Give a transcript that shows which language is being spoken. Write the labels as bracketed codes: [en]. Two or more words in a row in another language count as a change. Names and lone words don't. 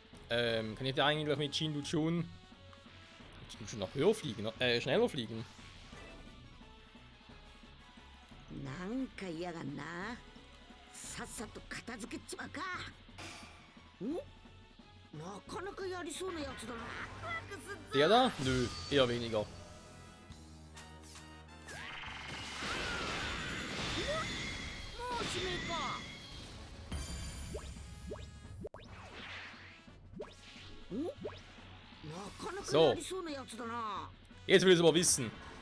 [de] kann ich da eigentlich mit Shindu schon noch höher fliegen? Schneller fliegen? [ja] なんか嫌がんな。さっさと片付けちまうか。お、なかなかやりそうなやつだな。 [de] Der da? Nö, eher weniger. [ja] もうしめか。お、なかなかやりそうなやつだな。 [de] Jetzt will ich es aber wissen.